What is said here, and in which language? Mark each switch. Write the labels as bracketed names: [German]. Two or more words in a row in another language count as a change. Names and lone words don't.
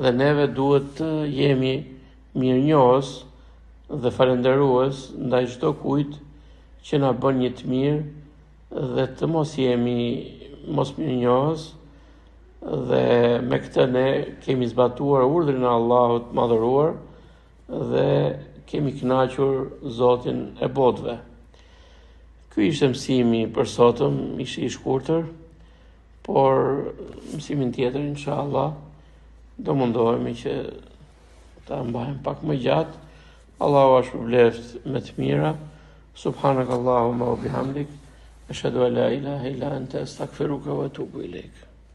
[Albanian] dhe neve duhet të jemi mirënjohës dhe falënderues ndaj çdo kujt që na bën një të mirë dhe të mos jemi mos mirënjohës, dhe me këtë ne kemi zbatuar urdhrin e Allahut madhëruar dhe kemi kënaqur Zotin e botëve. Ky ishte mësimi për sotëm, ishte i shkurtër, por mësimin tjetër inshallah do mundohemi që ta mbajmë pak më gjatë. Allahu është përbleft me të mira. [Arabic] سبحانك اللهم وبحمدك أشهد أن لا إله إلا أنت أستغفرك وأتوب إليك.